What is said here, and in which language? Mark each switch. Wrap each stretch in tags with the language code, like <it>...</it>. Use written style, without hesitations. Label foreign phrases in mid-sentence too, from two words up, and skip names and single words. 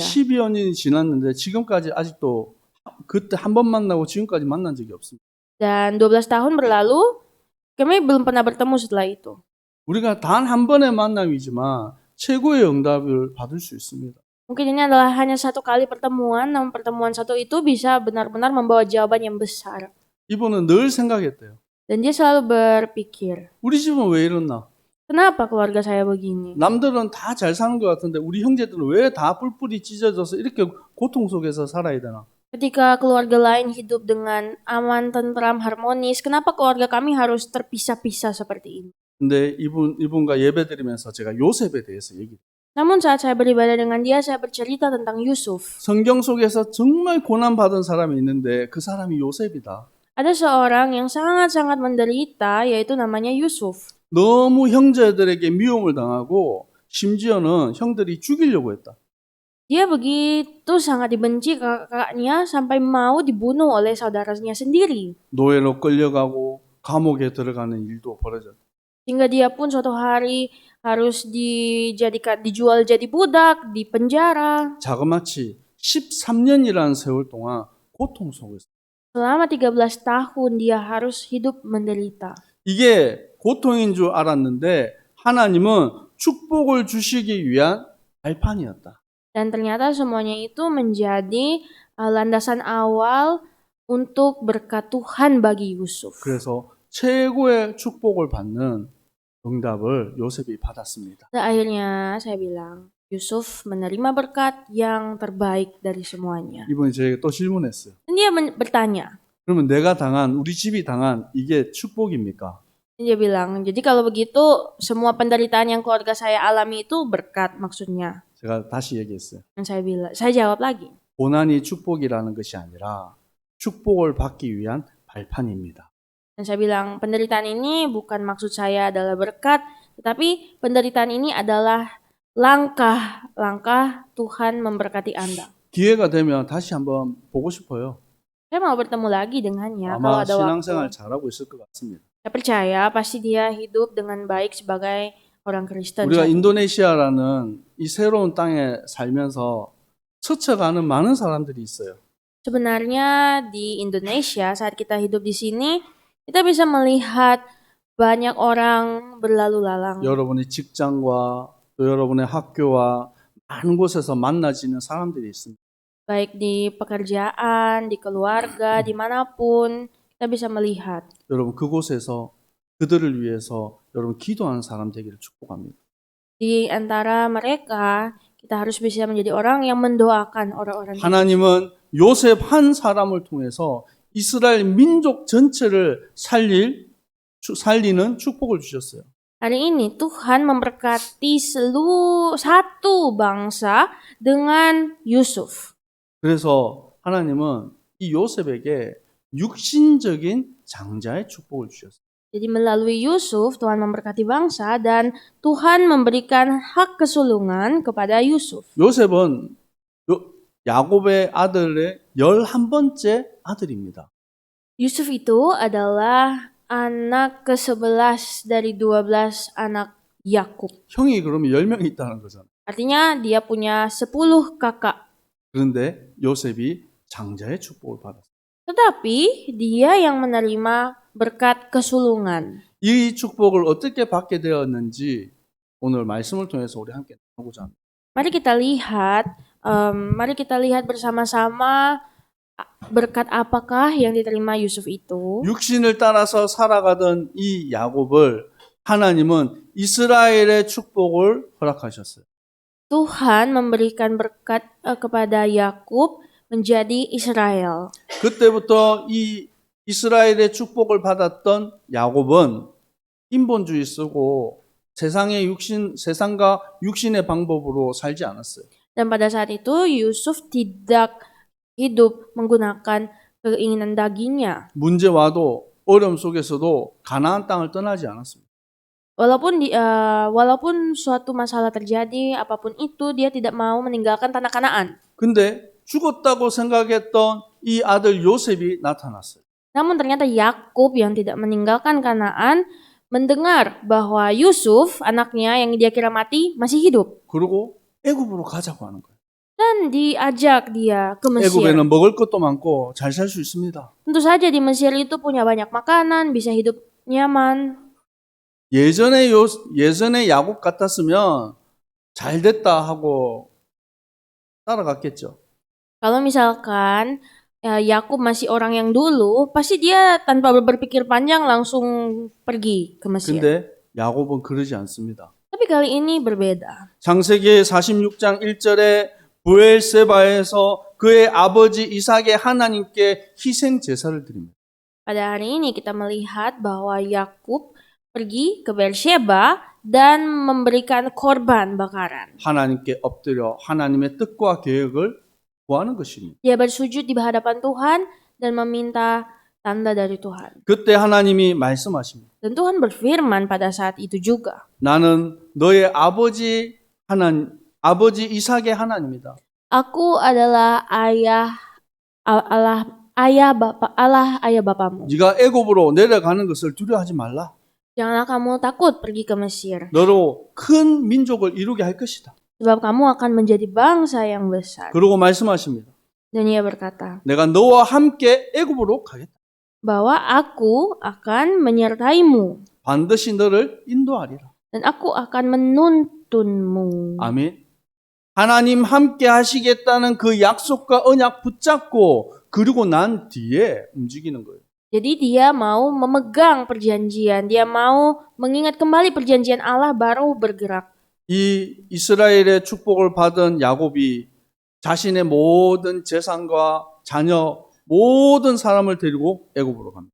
<ko>12여 년이 지났는데 지금까지 아직도 그때 한 번 만나고 지금까지 만난 적이 없습니다.</ko> <id>Dan 12 tahun berlalu, kami belum pernah bertemu setelah itu.</id> <ko>우리가 단 한 번의 만남이지만 최고의 응답을 받을 수 있습니다.</ko> <id>Mungkin ini adalah hanya satu kali pertemuan, namun pertemuan satu itu bisa benar-benar membawa jawaban yang besar.</id> <ko>이분은 늘 생각했대요.</ko> <id>Dan dia selalu berpikir,</id> <ko>우리 집은 왜 이렇나?</ko> <id>kenapa keluarga saya begini?</id> <ko>남들은 다 잘 사는 것 같은데 우리 형제들은 왜 다 뿔뿔이 찢어져서 이렇게 고통 속에서 살아야 되나?</ko> <id>Ketika keluarga lain hidup dengan aman, tentram, harmonis, kenapa keluarga kami harus terpisah-pisah seperti ini?</id> <ko>근데 이분과 예배드리면서 제가 요셉에 대해서 얘기해요.</ko> <id>Namun saat saya beribadah dengan dia, saya bercerita tentang Yusuf.</id> <ko>성경 속에서 정말 고난받은 사람이 있는데 그 사람이 요셉이다.</ko> <id>Ada seorang yang sangat-sangat menderita, yaitu namanya Yusuf.</id> <ko>너무 형제들에게 미움을 당하고 심지어는 형들이 죽이려고 했다.</ko> <id>Dia begitu sangat dibenci kakaknya sampai mau dibunuh oleh saudaranya sendiri.</id> <ko>노예로 끌려가고 감옥에 들어가는 일도 벌어졌다.</ko> <id>Hingga dia pun suatu hari harus dijual jadi budak, di penjara.</id> <ko>자그마치 13년이라는 세월 동안 고통 속에서.</ko> <id>Selama 13 tahun dia harus hidup menderita.</id> <ko>이게 고통인 줄 알았는데 하나님은 축복을 주시기 위한 발판이었다.</ko> <id>Dan ternyata semuanya itu menjadi landasan awal untuk berkat Tuhan bagi Yusuf.</id> <ko>그래서 최고의 축복을 받는 응답을 요셉이 받았습니다.</ko> <id>Dan akhirnya saya bilang, Yusuf menerima berkat yang terbaik dari semuanya.</id> <ko>이분이 저에게 또 질문했어요.</ko> <id>Dan dia bertanya.</id> <ko>그러면 내가 당한, 우리 집이 당한 이게 축복입니까?</ko> <id>Dan dia bilang, jadi kalau begitu semua penderitaan yang keluarga saya alami itu berkat maksudnya.</id> <ko>제가 다시 얘기했어요.</ko> <id>Dan saya jawab lagi.</id> <ko>고난이 축복이라는 것이 아니라 축복을 받기 위한 발판입니다.</ko> <id>Dan saya bilang, penderitaan ini bukan maksud saya adalah berkat, tetapi penderitaan ini adalah langkah-langkah Tuhan memberkati Anda.</id> <ko>기회가 되면 다시 한번 보고 싶어요.</ko> <id>Saya mau bertemu lagi dengannya kalau</id> <ko>아마</ko> <id>ada</id> <ko>신앙생활</ko> <id>waktu.</id> <ko>잘하고 있을 것 같습니다.</ko> <id>Saya percaya pasti dia hidup dengan baik sebagai orang Kristen.</id> <ko>우리가</ko> <id>saat ini.</id> <ko>인도네시아라는 이 새로운 땅에 살면서 스쳐가는 많은 사람들이 있어요.</ko> <id>Sebenarnya di Indonesia saat kita hidup di sini, kita bisa melihat banyak orang berlalu lalang.</id> <ko>여러분의 직장과 또 여러분의 학교와 많은 곳에서 만나지는 사람들이 있습니다.</ko> <id>Baik di pekerjaan, di keluarga, dimanapun, kita bisa melihat.</id> <ko>여러분 그곳에서 그들을 위해서 여러분 기도하는 사람 되기를 축복합니다.</ko> <id>Di antara mereka, kita harus bisa menjadi orang yang mendoakan orang-orang.</id> <ko>하나님은 요셉 한 사람을 통해서 이스라엘 민족 전체를 살리는 축복을 주셨어요.</ko> <id>Hari ini Tuhan memberkati satu bangsa dengan Yusuf.</id> <ko>그래서 하나님은 이 요셉에게 육신적인 장자의 축복을 주셨어요.</ko> <id>Jadi melalui Yusuf Tuhan memberkati bangsa dan Tuhan memberikan hak kesulungan kepada Yusuf.</id> <ko>요셉은 야곱의 아들의 11번째 아들입니다.</ko> <id>Yusuf itu adalah anak ke-11 dari 12 anak Yakub.</id> <ko>형이 그러면 10명이 있다는 거잖아요.</ko> <id>Artinya dia punya 10 kakak.</id> <ko>그런데 요셉이 장자의 축복을 받았어요.</ko> <id>Tetapi dia yang menerima berkat kesulungan.</id> <ko>이 축복을 어떻게 받게 되었는지 오늘 말씀을 통해서 우리 함께 나누고자 합니다.</ko> <id>Mari kita lihat bersama-sama berkat apakah yang diterima Yusuf itu.</id> <ko>육신을 따라서 살아가던 이 야곱을 하나님은 이스라엘의 축복을 허락하셨어요.</ko> <id>Tuhan memberikan berkat kepada Yakub menjadi Israel.</id> <ko>그때부터 이 이스라엘의 축복을 받았던 야곱은 인본주의 쓰고 세상과 육신의 방법으로 살지 않았어요.</ko> <id>Dan pada saat itu Yusuf tidak hidup menggunakan keinginan dagingnya.</id> <ko>문제 와도 어려움 속에서도 가나안 땅을 떠나지 않았습니다.</ko> <id>Walaupun suatu masalah terjadi, apapun itu, dia tidak mau meninggalkan tanah Kanaan.</id> <ko>근데 죽었다고 생각했던 이 아들 요셉이 나타났어요.</ko> <id>Namun ternyata Yakub yang tidak meninggalkan Kanaan mendengar bahwa Yusuf, anaknya yang dia kira mati, masih hidup.</id> <ko>그리고 애굽으로 가자고 하는 거예요.</ko> <id>Dan diajak dia ke Mesir.</id> <ko>애굽에는 먹을 것도 많고 잘 살 수 있습니다.</ko> <id>Tentu saja di Mesir itu punya banyak makanan, bisa hidup nyaman.</id> <ko>예전에 야곱 같았으면 잘 됐다 하고 따라갔겠죠.</ko> <id>Kalau misalkan Yakub masih orang yang dulu, pasti dia tanpa berpikir panjang langsung pergi ke Mesir.</id> <ko>근데 야곱은 그러지 않습니다.</ko> <id>Tapi kali ini berbeda.</id> <ko>창세기 46장 1절에 부엘세바에서 그의 아버지 이삭의 하나님께 희생 제사를 드립니다.</ko> <id>Pada hari ini kita melihat bahwa Yakub pergi ke Beersheba dan memberikan korban bakaran.</id> <ko>하나님께 엎드려 하나님의 뜻과 계획을 구하는 것입니다.</ko> <id>Dia bersujud di hadapan Tuhan dan meminta tanda dari Tuhan.</id> <ko>그때 하나님이 말씀하십니다.</ko> <id>Dan Tuhan berfirman pada saat itu juga.</id> <ko>나는 너의 아버지 이삭의 하나님이다.</ko> <id>Aku adalah ayah bapamu.</id> <ko>네가 애굽으로 내려가는 것을 두려워하지 말라.</ko> <id>Janganlah kamu takut pergi ke Mesir,</id> <ko>너로 큰 민족을 이루게 할 것이다.</ko> <id>sebab kamu akan menjadi bangsa yang besar.</id> <ko>그러고 말씀하십니다.</ko> <id>Dan ia berkata,</id> <ko>내가 너와 함께 애굽으로 가겠다.</ko> <id>bahwa aku akan menyertaimu</id> <ko>반드시 너를 인도하리라.</ko> <id>dan aku akan menuntunmu.</id> <ko>아멘. 하나님 함께 하시겠다는 그 약속과 언약 붙잡고 그리고 난 뒤에 움직이는 거예요.</ko> <id>Jadi dia mau memegang perjanjian, dia mau mengingat kembali perjanjian Allah baru bergerak.</id> <ko>이 이스라엘의 축복을 받은 야곱이 자신의 모든 재산과 자녀 모든 사람을 데리고 애굽으로 갑니다.</ko>